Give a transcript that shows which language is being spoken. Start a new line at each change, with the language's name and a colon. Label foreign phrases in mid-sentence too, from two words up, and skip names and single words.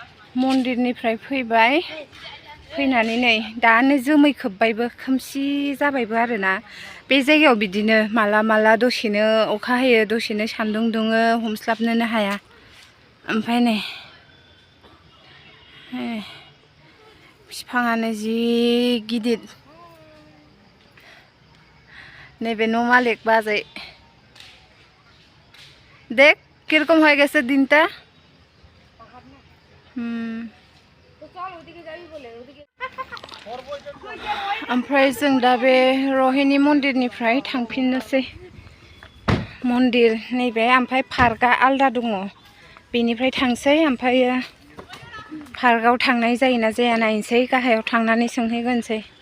Bodo: मन्दिरनिफ्राय फैबाय फैनानै नै दानो जोमै खोबबायबो खोमसि जाबायबो आरोना बे जायगायाव बिदिनो माला दसेनो अखा हायो दसेनो सान्दुं दुङो हमस्लाबनोनो हाया ओमफ्राय नै बिफाङानो जि गिदिर नैबे न' मालिक बाजै
Bangla: देख কিরকম হয়ে গেছে দিনটা
Bodo: ओमफ्राय जों दा बे रहिणी मन्दिरनिफ्राय थांफिननोसै मन्दिर नैबे ओमफ्राय पार्कआ आलदा दङ बेनिफ्राय थांसै ओमफ्राय पार्कआव थांनाय जायोना जाया नायनोसै गाहायाव थांनानै सोंहैगोनसै